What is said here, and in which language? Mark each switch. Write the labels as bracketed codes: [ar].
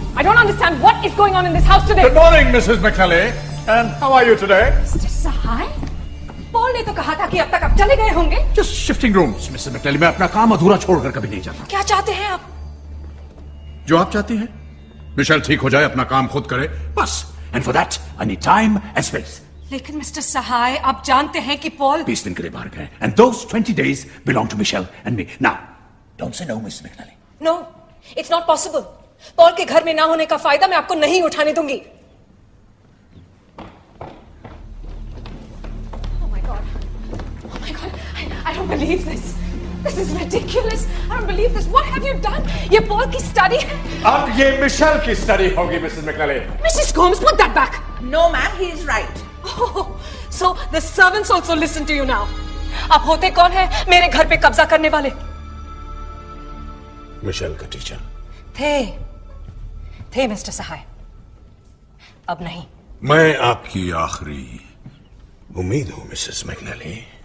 [en] I don't understand what is going on in this house today. Good morning, Mrs. McNally. And how are you today? Mr. Sahai? [hi] Paul ने तो कहा था कि अब तक आप चले गए होंगे। [en] Just shifting rooms, Mrs. McNally. [hi] मैं अपना काम अधूरा छोड़कर कभी नहीं जाता। क्या चाहते हैं आप? जो आप चाहती हैं। मिशेल ठीक हो जाए, अपना काम खुद करे, बस। [en] And for that, I need time and space. [hi] लेकिन मिस्टर सहाय, आप जानते हैं कि पॉल 20 दिन के लिए बाहर गए, [en] and those 20 days belong to Michelle and me. Now, don't say no, Mrs. McNally. No, it's not possible. [hi] Paul के घर में ना होने का फायदा मैं आपको नहीं उठाने दूंगी। [en] Oh my God, I don't believe this. This is ridiculous. I don't believe this. What have you done? [hi] ये पॉल की स्टडी है। अब ये मिशेल की स्टडी होगी, Mrs. McNally. [en] Mrs. Gomes, put that back. No, ma'am, he is right. Oh, so the servants also listen to you now. [hi] आप होते कौन है मेरे घर पे कब्जा करने वाले? मिशेल का टीचर थे मिस्टर सहाय, अब नहीं। मैं आपकी आखिरी उम्मीद हूं, मिसेस मैकनेली।